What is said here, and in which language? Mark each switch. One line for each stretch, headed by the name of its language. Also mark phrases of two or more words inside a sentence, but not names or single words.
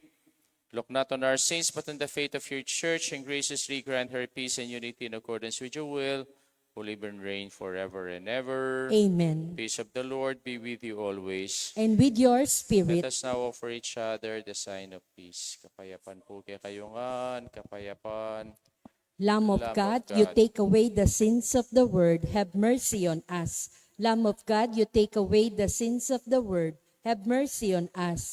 English: Look not on our sins, but on the faith of your church, and graciously grant her peace and unity in accordance with your will, who live and reign forever and ever. Amen. Peace of the Lord be with you always. And with your Let spirit, us now offer each other the sign of peace.
Pampanga: Kapayapan po kay kayungan, kapayapan.
English: Lamb of God, you take away the sins of the world, have mercy on us. Lamb of God, you take away the sins of the world, have mercy on us.